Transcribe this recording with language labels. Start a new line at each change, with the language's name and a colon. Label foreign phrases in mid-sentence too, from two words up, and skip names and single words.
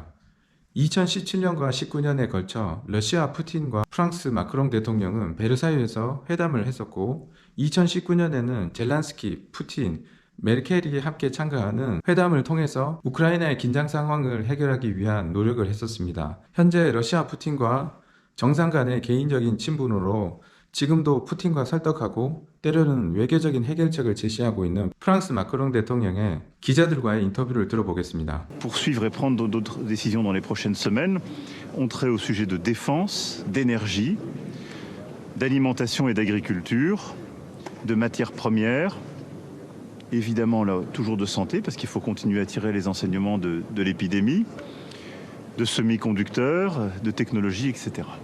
Korean: 2017년과 19년에 걸쳐 러시아 푸틴과 프랑스 마크롱 대통령은 베르사유에서 회담을 했었고 2019년에는 젤란스키, 푸틴, 메르켈이 함께 참가하는 회담을 통해서 우크라이나의 긴장 상황을 해결하기 위한 노력을 했었습니다. 현재 러시아 푸틴과 정상 간의 개인적인 친분으로 지금도 푸틴과 설득하고 때로는 외교적인 해결책을 제시하고 있는 프랑스 마크롱 대통령의 기자들과의 인터뷰를 들어보겠습니다.
French: Poursuivre et prendre d'autres décisions dans les prochaines semaines ont trait au sujet de défense, d'énergie, d'alimentation et d'agriculture, de matières premières, évidemment là, toujours de santé parce qu'il faut continuer à tirer les enseignements de l'épidémie, de semi-conducteurs, de technologie, etc.